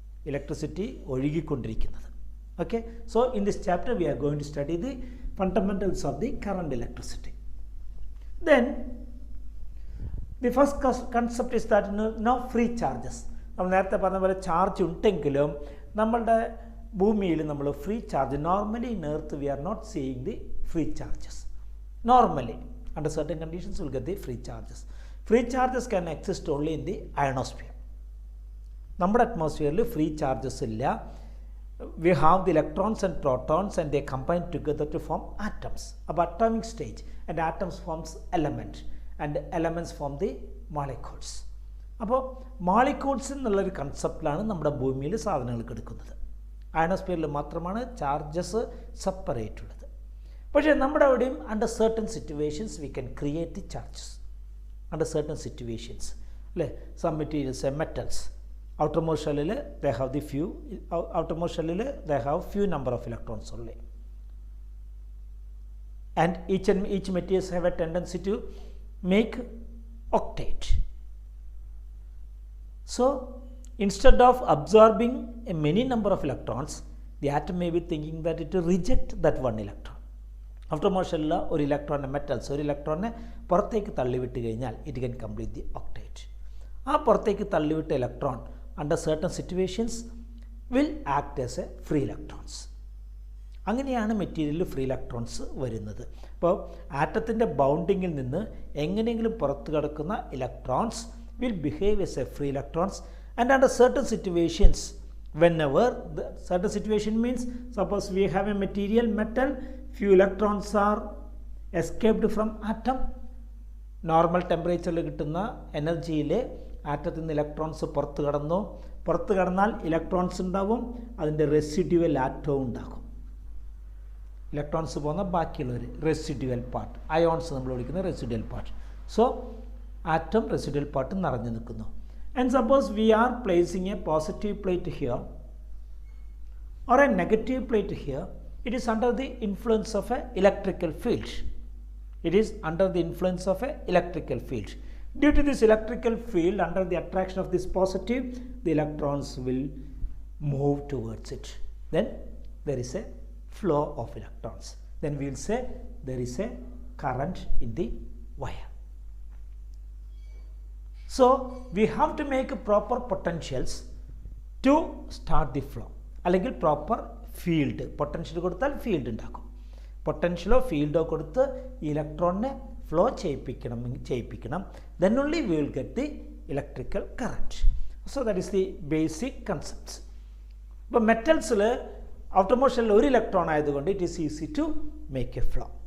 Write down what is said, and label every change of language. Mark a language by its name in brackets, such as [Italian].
[Malayalam] Electricity ഒഴുകിക്കൊണ്ടിരിക്കുന്നത്. [English] Okay, so in this chapter we are going to study the fundamentals of the current electricity. Then the first concept is that no free charges. [Malayalam] നമ്മൾ നേരത്തെ പറഞ്ഞ പോലെ charge ഉണ്ടെങ്കിലും നമ്മളുടെ ഭൂമിയിൽ നമ്മൾ free charge, [English] Normally in earth we are not seeing the free charges. Normally, under certain conditions, we will get the free charges. Free charges can exist only in the ionosphere. [Malayalam] നമ്മുടെ അറ്റ്മോസ്ഫിയറിൽ free charges ഇല്ല. [English] We have the electrons and protons and they combine together to form atoms. അപ്പോൾ atomic stage, and atoms forms element and elements form the molecules. [Malayalam] അപ്പോൾ molecules എന്നുള്ളൊരു കൺസെപ്റ്റിലാണ് നമ്മുടെ ഭൂമിയിൽ സാധനങ്ങൾ കിടക്കുന്നത്. അയണോസ്ഫിയറിൽ മാത്രമാണ് ചാർജസ് സെപ്പറേറ്റ് ഉള്ളത്. പക്ഷേ നമ്മുടെ അവിടെയും [English] Under certain situations we can create the charges. Under certain situations അല്ലേ, some materials, metals, outermost shell they have the few, outermost shell they have few number of electrons only, and each materials have a tendency to make octet. So instead of absorbing a many number of electrons, the atom may be thinking that it will reject that one electron. [Malayalam] outermost shell ഒരു ഇലക്ട്രോണിനെ, metals ഒരു ഇലക്ട്രോണിനെ പുറത്തേക്ക് തള്ളിവിട്ട് കഴിഞ്ഞാൽ [English] It can complete the octet. [Malayalam] ആ പുറത്തേക്ക് തള്ളിവിട്ട electron [English] under certain situations will act as a free electrons. [Malayalam] അങ്ങനെയാണ് മെറ്റീരിയലിൽ ഫ്രീ ഇലക്ട്രോൺസ് വരുന്നത്. അപ്പോൾ ആറ്റത്തിൻ്റെ ബൗണ്ടിങ്ങിൽ നിന്ന് എങ്ങനെയെങ്കിലും പുറത്തു കിടക്കുന്ന electrons [English] will behave as a free electrons, and under certain situations, whenever the certain situation means, suppose we have a material metal, few electrons are escaped from atom. [Malayalam] Normal ടെമ്പറേച്ചറിൽ കിട്ടുന്ന എനർജിയിൽ ആറ്റത്തിൽ നിന്ന് ഇലക്ട്രോൺസ് പുറത്തു കടന്നാൽ ഇലക്ട്രോൺസ് ഉണ്ടാവും, അതിൻ്റെ residual ആറ്റവും ഉണ്ടാകും. Electrons പോകുന്ന ബാക്കിയുള്ളവർ റെസിഡ്യുവൽ പാർട്ട്, അയോൺസ് നമ്മൾ വിളിക്കുന്ന residual part. So atom residual part നിറഞ്ഞു നിൽക്കുന്നു. [English] And suppose we are placing a positive plate here or a negative plate here, it is under the influence of a electrical field. It is under the influence of a electrical field. Due to this electrical field, under the attraction of this positive, the electrons will move towards it. Then there is a flow of electrons. Then we will say there is a current in the wire. So we have to make proper potentials to start the flow. [Malayalam] അല്ലെങ്കിൽ proper field, potential കൊടുത്താൽ field ഉണ്ടാക്കും. പൊട്ടൻഷ്യലോ ഫീൽഡോ കൊടുത്ത് ഇലക്ട്രോണിനെ flow ചെയ്യിപ്പിക്കണം. [English] Then only we will get the electrical current. So that is the basic concepts. [Malayalam] ഇപ്പോൾ മെറ്റൽസിൽ outer മോഷനിൽ ഒരു electron ആയതുകൊണ്ട് [English] It is easy to make a flow.